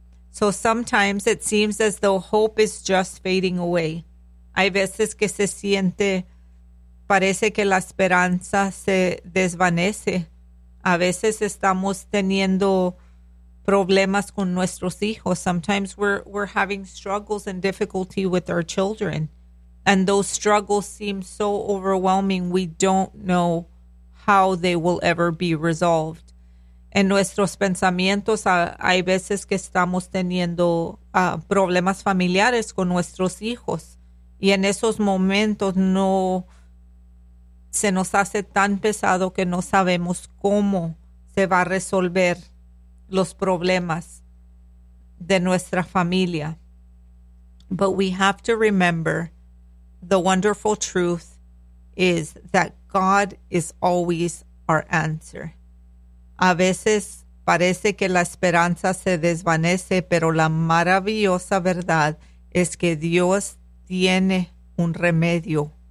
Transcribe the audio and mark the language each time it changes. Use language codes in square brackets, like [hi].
[en] So sometimes it seems as though hope is just fading away. [es] Hay veces que se siente, parece que la esperanza se desvanece. A veces estamos teniendo problemas con nuestros hijos. [en] Sometimes we're having struggles and difficulty with our children. And those struggles seem so overwhelming, we don't know how they will ever be resolved. [es] En nuestros pensamientos, hay veces que estamos teniendo problemas familiares con nuestros hijos. Y en esos momentos no se nos hace tan pesado que no sabemos cómo se va a resolver los problemas de nuestra familia. [en] But we have to remember the wonderful truth is that God is always our answer. [es] A veces parece que la esperanza se desvanece, pero la maravillosa verdad es que Dios tiene un remedio.